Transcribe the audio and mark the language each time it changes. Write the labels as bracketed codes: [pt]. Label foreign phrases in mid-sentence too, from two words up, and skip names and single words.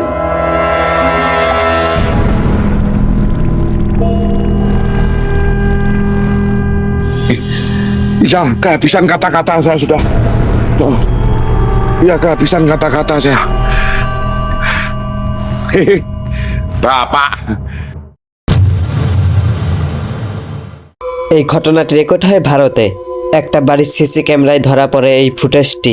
[id] Ya, kehabisan kata-kata saya sudah. Ya, kehabisan kata-kata saya. Hehe, Bapak. [bn] এই ঘটনাটি রেকর্ড হয় ভারতে। একটা বাড়ির সিসি ক্যামেরায় ধরা পড়ে এই ফুটেজটি।